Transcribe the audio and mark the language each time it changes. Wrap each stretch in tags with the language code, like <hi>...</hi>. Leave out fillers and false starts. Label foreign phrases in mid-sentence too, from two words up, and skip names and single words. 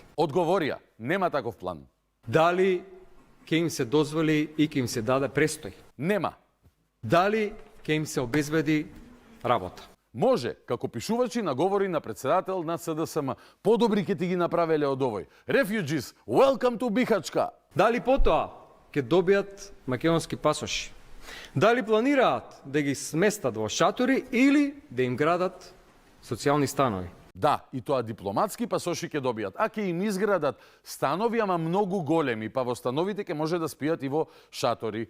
<mk>Одговорија, нема таков план. Дали ќе им се дозволи и ќе им се даде престој? Нема. Дали ќе им се обезбеди работа? Може, како пишувачи на говори на председател на СДСМ. Подобри ќе ти ги направеле од овој.</mk> <en>Refugees, welcome to Бихачка.</en> <mk>Дали потоа ќе добијат македонски пасоши? Дали планираат да ги сместат во шатори или да им градат социјални станови? Да, и тоа дипломатски пасоши ќе добијат, а ќе им изградат станови, ама многу големи, па во становите ќе може да спијат и во шатори.</mk>